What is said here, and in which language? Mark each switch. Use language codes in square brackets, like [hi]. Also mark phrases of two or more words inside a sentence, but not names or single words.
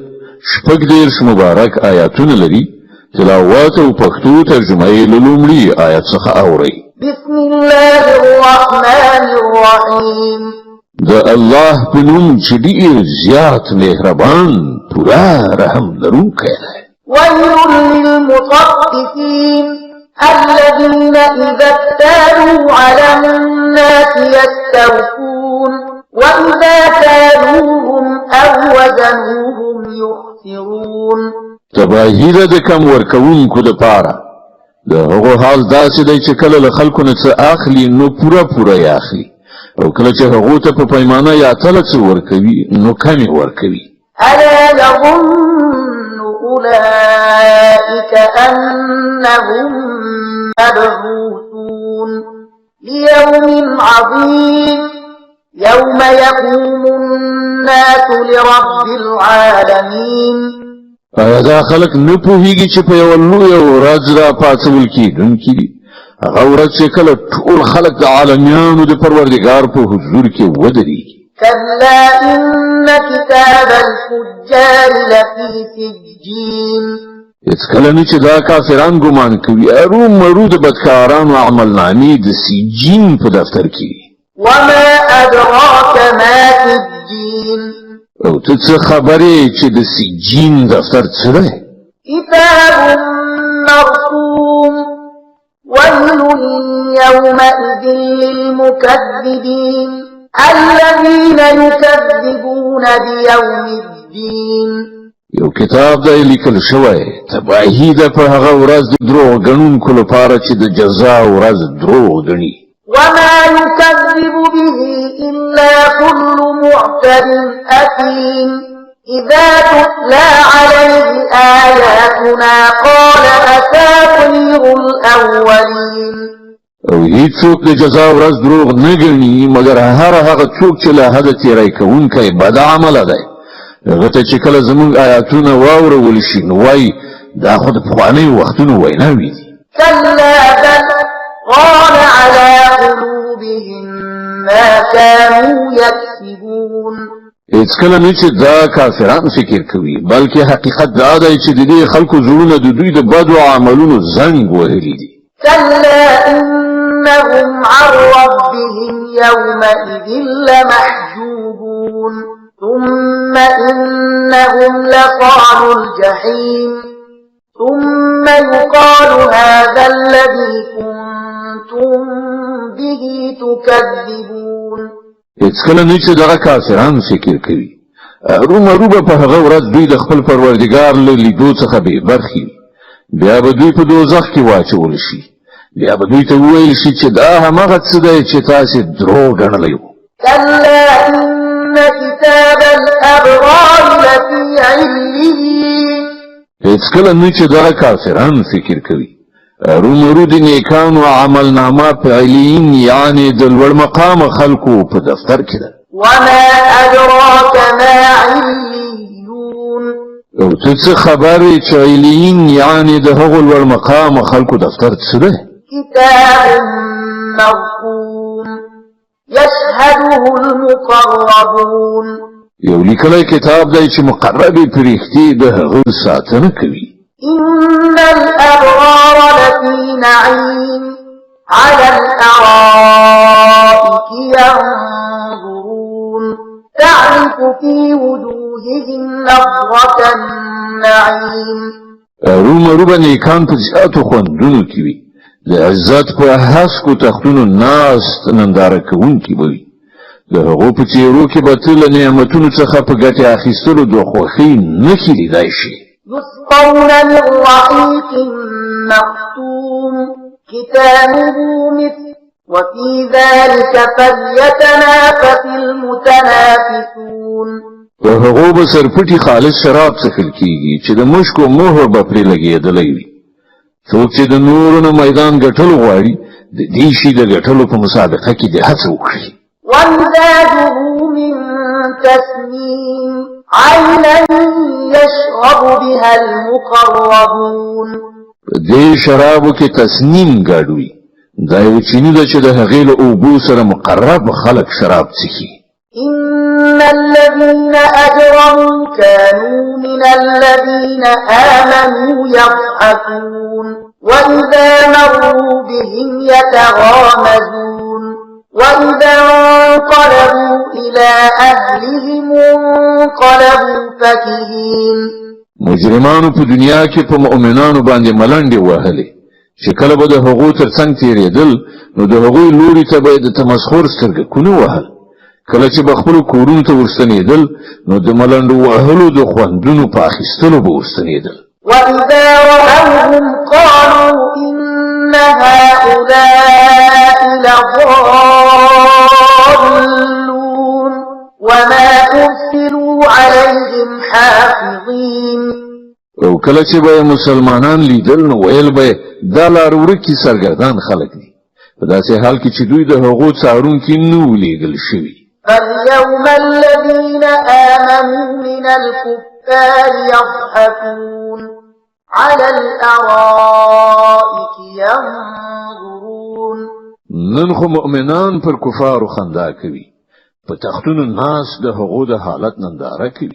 [ps] شپږ دېرش مبارک آیاتونه لري. تلاوت او پښتو ترجمه یې له لومړي آیت څخه اورئ. [ar] بسم الله الرحمن الرحیم. [ps] د الله په نوم چې ډېر زیات مهربان پوره رحم لرونکی دی. [ar] ويل للمطففين الذين إذا اكتالوا على الناس يستوفون وإذا كالوهم أو وزنوهم يخسرون. [ps] تباهی ده د کم ورکوونکو دپاره د هغو حال داسې دی چې کله له خلکو نه څه اخلي نو پوره یې اخلي، او کله چې هغو ته په پیمانه یا تله څه ورکوي نو کم یې ورکوي. [ar] ألا يظن أولئك أنهم مبعوثون ليوم عظيم يوم يقوم الناس لرب العالمين. [ps] آیا دا خلک نه پوهیږي چې په یوه لویه ورځ را پاڅول کېدونکي دي، هغه ورځ چې کله ټول خلک د عالمیانو د پروردګار په حضور کې ودرېږي. [ar] كلا إن كتاب الفجار لفي سجين. [ps] هیڅکله نه چې دا کافران ګمان کوي ارومرو د بدکارانو عملنامې د سجین په دفتر کې. [ar] وما أدراك ما سجين. [ps] او ته څه خبرې چې د سجین دفتر څه دی؟ [ar] كتاب مرقوم ويل يومئذ للمكذبين الذين يكذبون بيوم الدين. [ps] یو کتاب دی لیکل شوی، تباهی ده په هغه ورځ د دروغ ګڼونکو لپاره چې د جزا ورځ دروغ ګڼي. [ar] وما يكذب به إلا كل معتد أثيم إذا تتلى عليه آياتنا قال أساطير الأولين. [ps] او هیڅوک د جزا ورځ دروغ نه ګڼي مګر هغه څوک چې له حده تېری کوونکی بد عمله دی. هغه ته چې کله زموږ آیاتونه واورول شي نو وایي دا خو د پخوانیو وختونو ویناوې دي. [ar] كلا بل ران على قلوبهم ما كانوا يكسبون. [ps] هیڅکله نه چې دا کافران فکر کوي، بلکې حقیقت دا دی چې د دې خلکو زړونه د دوی د بدو عملونو زنګ وهلي دي. [ar] كلا إنهم عن ربهم يومئذ لمحجوبون ثم إنهم لصالو الجحيم ثم يقال هذا الذي كنتم به تكذبون. [ps] هیڅکله نه چې دغه کافران فکر کوي ارومرو به په هغه ورځ دوی د خپل پروردګار له لیدو څخه بې برخې وي. بیا به دوی په دوزخ کې واچول شي. بیا به دوی ته وویل شي چې دا همغه څه دی چې تاسې دروغ ګڼلی وو. [ar] كلا إن كتاب الأبرار لفي عليين. [ps] هیڅکله نه چې دغه کافران فکر کوي ارومرو د نیکانو عملنامه په علیین یعنې د لوړ مقام خلکو په دفتر کې ده. [ar] وما أدراك ما عليون. [ps] او ته څه خبرې چې علیین یعنې د هغو لوړ مقام خلکو دفتر څه ده؟ [ar] كتاب مرقوم يشهده المقربون. [ps] یو لیکلی کتاب دی چې مقربې فرښتې د هغه ساتنه کوي. [ar] إن الأبرار لفي نعيم على الأرائك ينظرون تعرف في وجوههم نضرة النعيم. [ps] ارومرو به نیکان په زیاتو خوندونو کې وي، د عزت په هسکو تختونو ناست ننداره کوونکي به وي. د هغو په څېرو کې به ته له نعمتونو څخه په ګټې اخیستلو د خوښۍ نښې لیدای شي. [ar] يسقون من رحيق مختوم ختامه مسك وفي ذلك فليتنافس المتنافسون. [ps] په هغو به سرپټي خالص شراب څښل کېږي چې د مشکو مهر به پرې لګېدلی وي. څوک چې د نورو نه میدان ګټل غواړي د دې شي د ګټلو په مسابقه کې دې هڅه وکړي. [ar] ومزاجه من تسنيم عينا يشرب بها المقربون. [ps] دې شرابو کې تسنیم ګډوي، دا یو چینی ده چې د هغې له اوبو سره مقرب خلق شراب څښي. [ar] إن الذين أجرموا كانوا من الذين آمنوا يضحكون وإذا مروا بهم يتغامزون وإذا انقلبوا إلى أهلهم انقلبوا فكهين. [ps] مجرمانو په دنیا کې په مؤمنانو باندې ملنډې وهلې چې کله به د هغو ترڅنګ تېرېدل نو د هغوی لوري ته به د تمسخر سترګکونه وهل. کله چې به خپلو کورونو ته ورستنېدل نو د ملنډو وهلو د خوندونو په اخیستلو به ورستنېدل. [ar] وإذا رأوهم قالوا إن هؤلاء لضالون وما أرسلوا عليهم حافظين. [ps] او کله چې به مسلمانان لیدل نو ویل به دا لار ورکی سرګردان خلک دي په داسې حال کې چې دوی د هغو څارونکي نو لیږل شوي. [ar] فاليوم الذين آمنوا من الكفار يضحكون على الأرائك ينظرون. [ps] نن خو مؤمنان پر کفارو خندا کوي په تختونو ناس د هغو د حالت ننداره کوي.